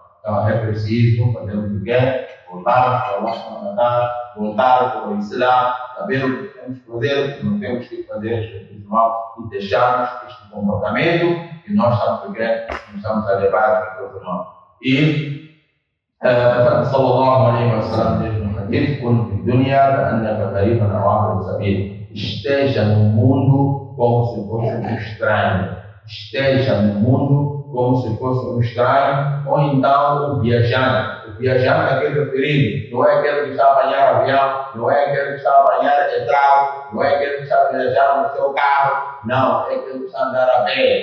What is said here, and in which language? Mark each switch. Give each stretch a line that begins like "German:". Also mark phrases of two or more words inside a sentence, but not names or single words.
Portuguese: Então é preciso fazermos o quê? Voltar para o nosso voltar para o Islã, saber o que temos que fazer, o que não temos que fazer, e deixarmos este comportamento que nós estamos a levar para todos nós. E
Arabic: صلى الله عليه وسلم
Portuguese: diz no hadith:
Arabic: "كن في دنيا كأنك غريب أو عابر سبيل."
Portuguese: Esteja no mundo como se fosse um estranho. Esteja no mundo como se fosse um estranho, ou então um viajante. O viajante é aquele referido, não é aquele que está a apanhar avião, não é aquele que está a apanhar carro, não é aquele que está a viajar no seu carro, não, é aquele que está a andar a pé.